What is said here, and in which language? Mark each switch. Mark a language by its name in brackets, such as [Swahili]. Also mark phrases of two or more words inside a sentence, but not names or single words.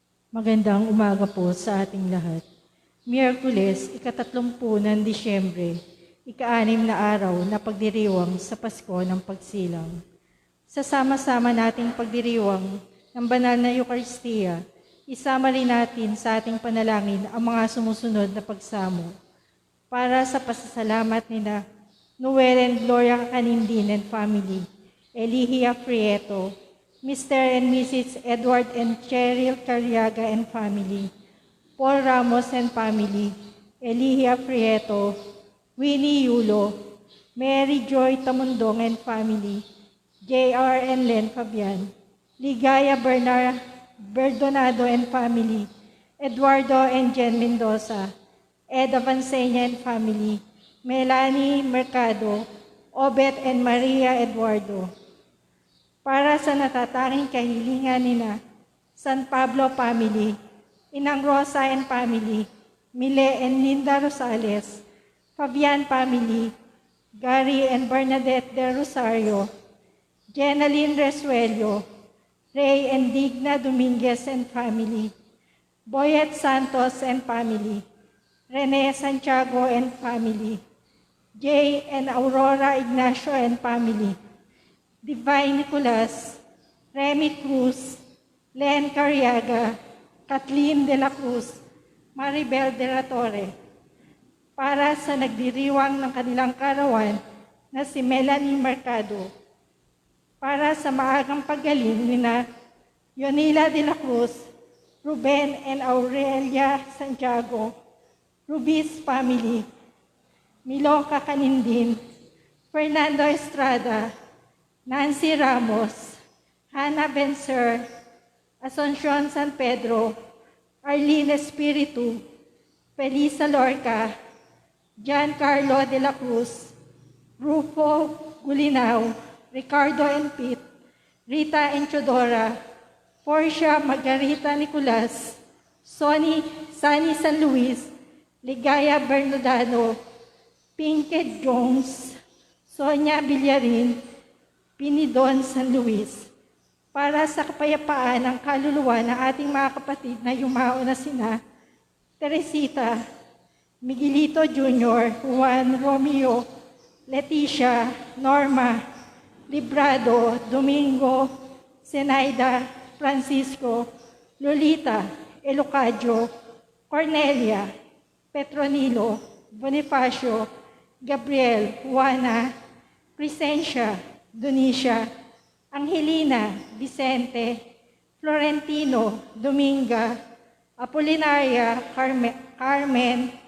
[Filipino] Magandang umaga po sa ating lahat. Miyerkules, ika-30 ng Disyembre, ika-6 na araw na pagdiriwang sa Pasko ng Pagsilang. Sa sama-sama nating pagdiriwang ng banal na Eukaristiya, isama rin natin sa ating panalangin ang mga sumusunod na pagsamo para sa pasasalamat nila Noel and Gloria Canindin [English] and family, [Filipino] Elihia Prieto, Mr. and Mrs. Edward and Cheryl Carriaga [English] and family, [Filipino] Paul Ramos [English] and family, [Filipino] Elihia Prieto, Winnie Yulo, Mary Joy Tamundong [English] and family, [Filipino] J.R. and Len Fabian, Ligaya Berdonado [English] and family, [Filipino] Eduardo and Jen Mendoza, Ed Avancenia [English] and family, [Filipino] Melanie Mercado, Obet and Maria Eduardo. Para sa natatanging kahilingan nina San Pablo family, Inang Rosa [English] and family, [Filipino] Mile and Linda Rosales, Fabian family, Gary and Bernadette de Rosario, Jenaline Resuello, Ray and Digna Dominguez [English] and family, [Filipino] Boyet Santos [English] and family, [Filipino] Rene Santiago [English] and family, [Filipino] Jay and Aurora Ignacio [English] and family, [Filipino] Divine Nicolas, Remy Cruz, Len Carriaga, Kathleen de la Cruz, Maribel de la Torre, para sa nagdiriwang ng kanilang karawan na si Melanie Mercado, para sa maagang paggaling nina Yonila de la Cruz, Ruben and Aurelia Santiago, Rubis family, Miloka Canindin, Fernando Estrada, Nancy Ramos, Hannah Benser, Asuncion San Pedro, Arlene Espiritu, Felisa Lorca, Giancarlo de la Cruz, Rufo Gulinao, Ricardo and Pete, Rita Enchodora, Portia Margarita Nicolas, Sunny San Luis, Ligaya Bernardano, Pinkett Jones, Sonia Villarin, Pinidon San Luis, para sa kapayapaan ng kaluluwa ng ating mga kapatid na yumao na sina Teresita, Miguelito Jr., Juan Romeo, Leticia, Norma, Librado, Domingo, Zenaida, Francisco, Lolita, Elocadio, Cornelia, Petronilo, Bonifacio, Gabriel, Juana, Crescencia, Donicia, Angelina, Vicente, Florentino, Dominga, Apolinaria, Carmen,